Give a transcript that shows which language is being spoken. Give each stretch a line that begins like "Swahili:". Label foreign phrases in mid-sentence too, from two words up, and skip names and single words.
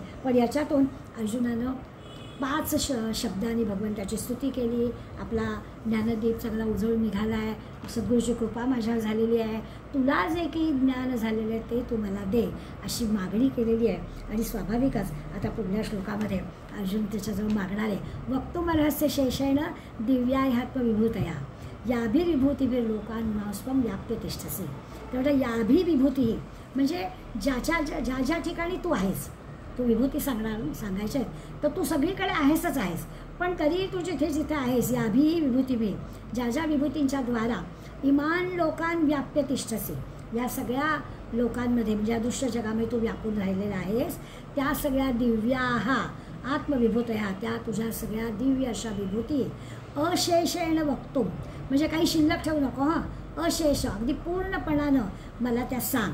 Marathi: पण याच्यातून अर्जुनानं 5 शब्दांनी भगवंताची स्तुती केली. आपला ज्ञानदीप चांगला उजळून निघाला आहे, सद्गुरूची कृपा माझ्यावर झालेली आहे, तुला जे काही ज्ञान झालेलं आहे ते तू मला दे, अशी मागणी केलेली आहे. आणि स्वाभाविकच आता पुढल्या श्लोकामध्ये अर्जुन त्याच्याजवळ मागणार आहे,
Sanskrit: वक्तुमर्हस्य शेषेण दिव्याह्यात्मविभूतया याभिर्विभूतिभिर लोकान्मास्त्वं व्याप्य तिष्ठसि.
Marathi: तेवढं याभिर्विभूती म्हणजे ज्या ज्या ठिकाणी तू आहेस, तू विभूती सांगायच्या आहेत तर तू सगळीकडे आहेसच आहेस. पण तरी तू जिथे जिथे आहेस
Sanskrit: याभी विभूतिभी,
Marathi: ज्या ज्या विभूतींच्या द्वारा
Sanskrit: इमान लोकान व्याप्य तिष्ठसी,
Marathi: या सगळ्या लोकांमध्ये म्हणजे या दृश्य जगामध्ये तू व्यापून राहिलेला आहेस, त्या सगळ्या
Sanskrit: दिव्याहा आत्मविभूतया,
Marathi: त्या तुझ्या सगळ्या दिव्य अशा विभूती
Sanskrit: अशेषेण वक्तुम,
Marathi: म्हणजे काही शिल्लक ठेवू नको, हां, अशेष अगदी पूर्णपणानं मला त्या सांग.